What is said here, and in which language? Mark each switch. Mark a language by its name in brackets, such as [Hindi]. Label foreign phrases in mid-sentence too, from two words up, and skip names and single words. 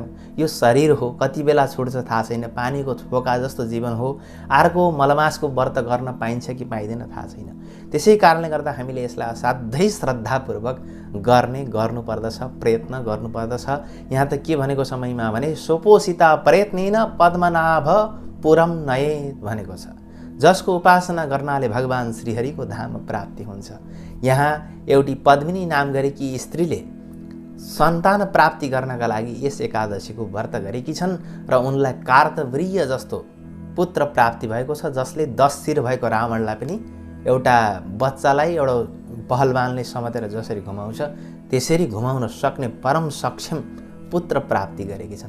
[Nepali] यो शरीर हो, कति बेला छुट्छ थाहा छैन। पानीको थोका जस्तो जीवन हो। अर्को मलमासको व्रत गर्न पाइन्छ कि पाइँदैन थाहा छैन। त्यसै कारणले गर्दा हामीले यसलाई असाध्यै श्रद्धापूर्वक गर्नुपर्दछ, प्रयत्न गर्नुपर्दछ। यहाँ त के भनेको समयमा भने [Sanskrit] सोपोसिता प्रयत्नेन पद्मनाभ पुरम नयेत [Nepali] भनेको छ। जसको उपासना गर्नाले भगवान श्रीहरिको धाम प्राप्ति हुन्छ। यहाँ एउटी पद्मिनी नाम गरेकी स्त्रीले सन्तान प्राप्ति गर्नका लागि यस एकादशीको व्रत गरेकी छन् र उनलाई कार्तवीर्य जस्तो पुत्र प्राप्ति भएको छ, जसले 10 शिर भएको रावणलाई पनि एउटा बच्चालाई एउटा पहलवानले समातेर जसरी घुमाउँछ त्यसरी घुमाउन सक्ने परम सक्षम पुत्र प्राप्ति गरेकी छन्।